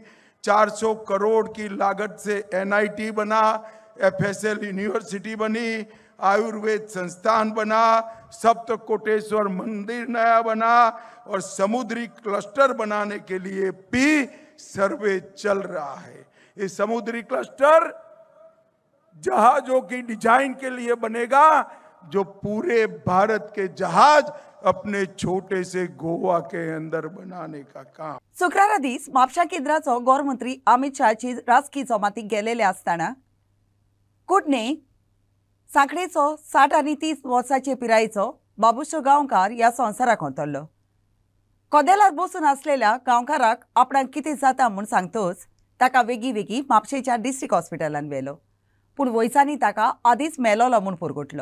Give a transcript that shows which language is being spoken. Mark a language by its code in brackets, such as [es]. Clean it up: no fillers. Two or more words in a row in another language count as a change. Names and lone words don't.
[hi] 400 करोड़ की लागत से NIT बना, FSL यूनिवर्सिटी बनी, आयुर्वेद संस्थान बना, सप्तकोटेश्वर मंदिर नया बना और समुद्री क्लस्टर बनाने के लिए भी सर्वे चल रहा है। ये समुद्री क्लस्टर जहाजों की डिजाइन के लिए बनेगा, जो पूरे भारत के जहाज अपने छोटे से गोवा के अंदर बनाने का काम। [kok] शुक्रारा दीस म्हापशा केंद्राचो गृहमंत्री अमित शहाची राजकी जमातीक गेलेले असताना कुडणे सांखळेचो 60 आनी 30 वर्सांचे पिरायेचो बाबूशो गांवकार ह्या संवसाराक वतरलो। कदेलार बसून आसलेल्या गांवकाराक आपणाक कितें जाता म्हूण सांगतच ताका वेगी वेगी म्हापशेच्या [en] district hospital [kok] व्हेलो, पूण वयसांनी ताका आदींच मेलोलो म्हूण पुरगुटलो।